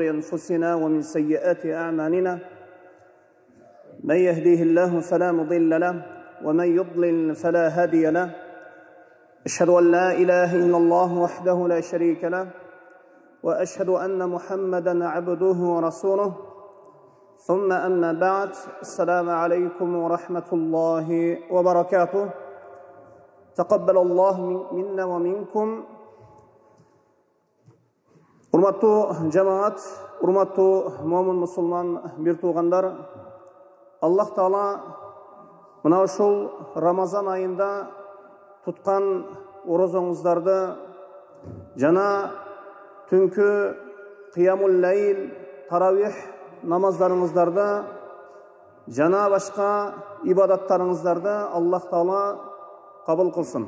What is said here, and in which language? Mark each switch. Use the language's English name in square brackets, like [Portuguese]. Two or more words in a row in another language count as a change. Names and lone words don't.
[Arabic] أنفسنا ومن سيئات أعمالنا من يهديه الله فلا مضل له ومن يضلل فلا هادي له أشهد أن لا إله إلا الله وحده لا شريك له وأشهد أن محمدًا عبده ورسوله ثم أما بعد السلام عليكم ورحمة الله وبركاته تقبل الله منا ومنكم [Kyrgyz] Урматтуу жамаат, урматтуу момун мусулман бир туугандар, Аллах Таала мына ушул Рамазан айында туткан орозоңуздарды жана түнкү [Arabic] قيام الليل, [Kyrgyz] таравих намаздарыңыздарды жана башка ибадаттарыңыздарды Аллах Таала кабыл кылсын.